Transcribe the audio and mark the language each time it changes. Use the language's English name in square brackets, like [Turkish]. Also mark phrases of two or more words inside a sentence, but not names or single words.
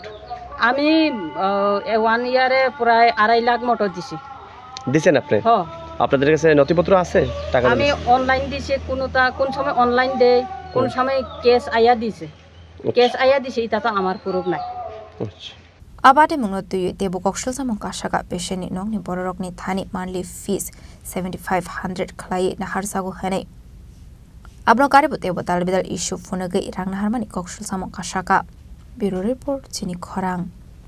[Bangla] আমি 1 ইয়ারে প্রায় 2.5 লাখ মতো দিছি। দিচ্ছেন আপনি? হ্যাঁ। আপনাদের কাছে নথিপত্র আছে টাকা? আমি অনলাইন দিছি, কোন সময় অনলাইন দেয়, কোন সময় ক্যাশ আইয়া দিছে। ক্যাশ আইয়া দিছে, এটা তো আমার প্রুফ নাই। আচ্ছা, [Kok Borok] Abade mungno tuyu tebu kokshil samong kashaga pesheni nongni bororokni thani [English] monthly fees [Kok Borok] 7,500 khlai nahar sagu hanai. Abno karibu tebu talbidal issue funagi rang naharmani kokshil samong kashaga. Bureau report chini khorang.